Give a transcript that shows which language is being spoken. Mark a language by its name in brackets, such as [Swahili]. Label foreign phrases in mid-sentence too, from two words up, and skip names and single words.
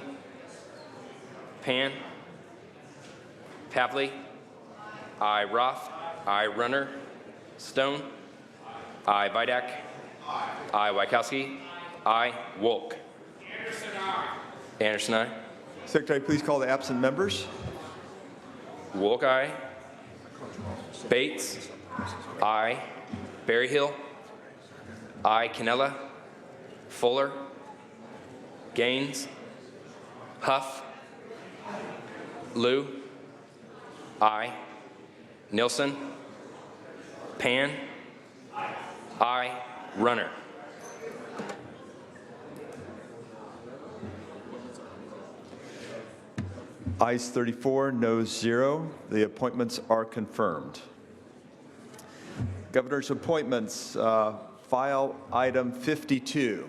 [English] Pan. Pavley. Aye. Roth. Aye. Runner. Stone. Aye. Vidak. Aye. Wykowski. Aye. Wolk. Anderson, aye. Secretary, please call the absent members. Wolk, aye. Bates. Aye. Berryhill. Aye. Canella. Fuller. Gaines. Huff. Liu. Aye. Nilsson. Pan. Aye. Runner. Ayes 34, noes 0. The appointments are confirmed. Governor's appointments, file item 52.